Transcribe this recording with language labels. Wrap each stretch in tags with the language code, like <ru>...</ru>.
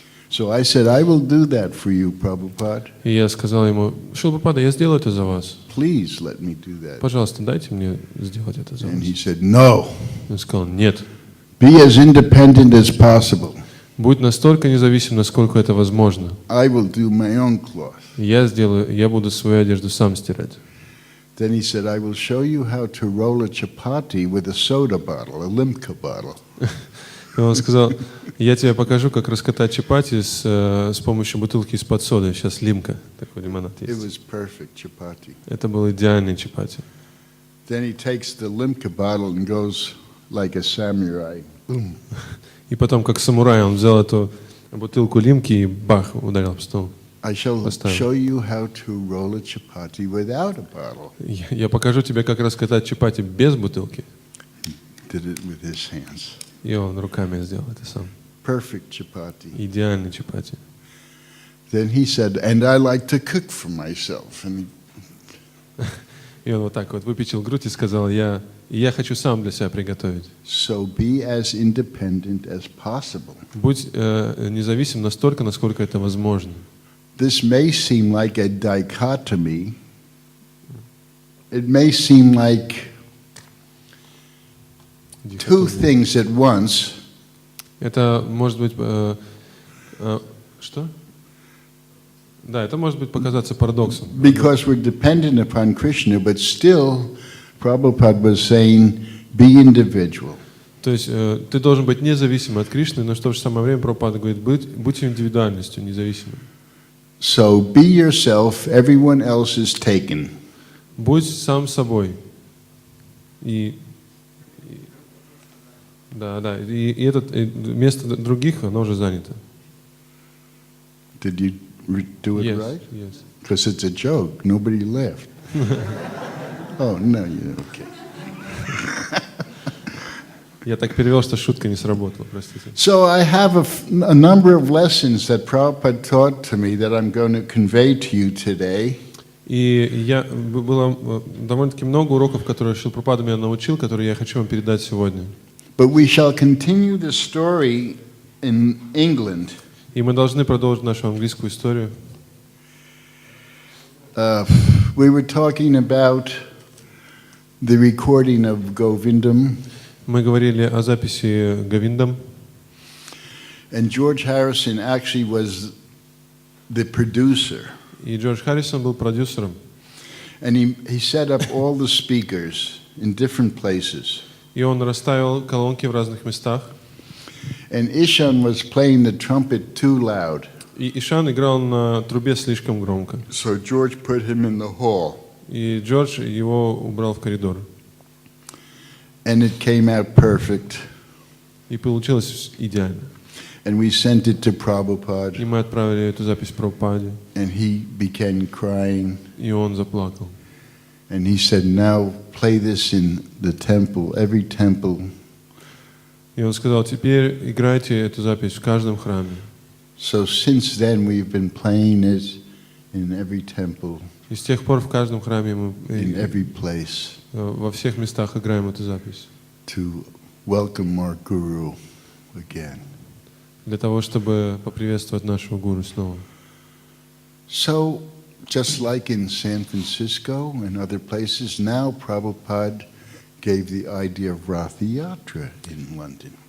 <en>So I said, I will do that for you, Prabhupada.</en> <ru>И я сказал ему: Шрила Прабхупада, я сделаю это за вас.</ru> <en>Please let me do that.</en> <ru>Пожалуйста, дайте мне сделать это за вас.</ru> <en>And he said, no.</en> <ru>Он сказал: нет.</ru> <en>Be as independent as possible.</en> <ru>Будь настолько независим, насколько это возможно.</ru> <en>I will do my own cloth.</en> <ru>Я буду свою одежду сам стирать.</ru> <en>Then he said, I will show you how to roll a chapati with a soda bottle, a limca bottle.</en> <ru>И он сказал: я тебе покажу, как раскатать чапати с помощью бутылки из-под соды. Сейчас лимка, такой лимонад</ru> <en>It</en> <ru>есть.</ru> <en>was perfect chapati.</en> <ru>Это был идеальный чапати.</ru> <en>Then he takes the limca bottle and goes like a samurai.</en> <ru>И потом, как самурай, он взял эту бутылку лимки и бах, ударил об стол.</ru> <en>I shall</en> <ru>Поставил.</ru> <en>show you how to roll a chapati without a bottle.</en> <ru>Я покажу тебе, как раскатать чапати без бутылки.</ru> <en>Did it with his hands.</en> <ru>И он руками сделал это сам.</ru> <en>Perfect chapati.</en> <ru>Идеальный чапати.</ru> <en>Then he said, and I like to cook for myself. And</en> <ru>И он вот так вот выпятил грудь и сказал, я хочу сам для себя приготовить.</ru> <en>so be as independent as possible.</en> <ru>Будь независим настолько, насколько это возможно.</ru> <en>This may seem like a dichotomy. It may seem like two things at once.</en> <ru>Это может быть... что? Да, это может быть показаться парадоксом.</ru> <en>Because we're dependent upon Krishna, but still, Prabhupada was saying, be individual.</en> <ru>То есть ты должен быть независимым от Кришны, но в то же самое время Прабхупада говорит, будь индивидуальностью, независимым.</ru> <en>So be yourself, everyone else is taken.</en> <ru>Будь сам собой. Да, и место других, оно уже занято.</ru> <en>Did you do it right? Yes. Because it's a joke. Nobody left. Oh, no, you're okay.</en> <ru>Я так перевел, что шутка не сработала, простите.</ru> <en>So I have a number of lessons that Prabhupada taught to me that I'm going to convey to you today.</en> <ru>И было довольно-таки много уроков, которые Шрила Прабхупада меня научил, которые я хочу вам передать сегодня.</ru> <en>But we shall continue the story in England.</en> <ru>И мы должны продолжить нашу английскую историю.</ru> <en>We were talking about the recording of Govindam.</en> <ru>Мы говорили о записи Говиндам.</ru> <en>And George Harrison actually was the producer.</en> <ru>И Джордж Харрисон был продюсером.</ru> <en>And he set up all the speakers in different places.</en> <ru>И он расставил колонки в разных местах.</ru> <en>And Ishan was playing the trumpet too loud.</en> <ru>И Ишан играл на трубе слишком громко.</ru> <en>So George put him in the hall.</en> <ru>И Джордж его убрал в коридор.</ru> <en>And it came out perfect.</en> <ru>И получилось идеально.</ru> <en>And we sent it to</en> <ru>И</ru> <en>Prabhupada.</en> <ru>мы отправили эту запись Прабхупаде.</ru> <en>And he began crying.</en> <ru>И он заплакал.</ru> <en>And he said, now play this in the temple, every temple.</en> <ru>И он сказал, теперь играйте эту запись в каждом храме.</ru> <en>So since then we've been playing it in every temple,</en> <ru>И с тех пор в каждом храме мы</ru> <en>in every place,</en> <ru>во всех местах играем эту запись.</ru> <en>to welcome our Guru again.</en> <ru>Для того, чтобы поприветствовать нашего гуру снова.</ru> <en>So, just like in San Francisco and other places, now Prabhupada gave the idea of Ratha Yatra in London.</en>